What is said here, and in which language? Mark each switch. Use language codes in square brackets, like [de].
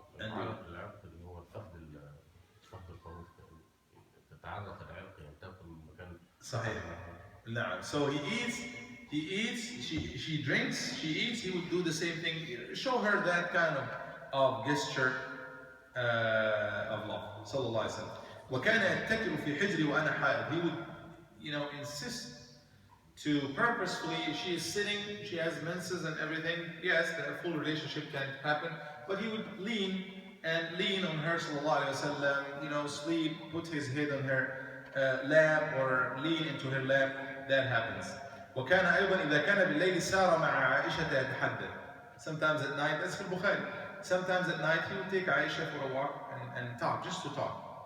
[ar] العرق اللي هو الفخذ القوي تتعرق العرق يعني تاكل مكان. صحيح. نعم. [en] So he eats, she drinks, she eats, he would do the same thing. Show her that kind of gesture of love. [ar] صلى الله عليه وسلم. وكان يتكل في حجري وأنا حائض. [en] He would, insist to purposefully, she is sitting, she has menses and everything. Yes, the full relationship can happen, but he would lean on her, sallallahu alaihi wasallam, sleep, put his head on her lap or lean into her lap. That happens. [ar] وكان أيضا إذا كان بالليل سار مع عائشة يتحدث. [en] Sometimes at night, that's [ar] في البخاري. [en] Sometimes at night he would take Aisha for a walk and talk, just to talk.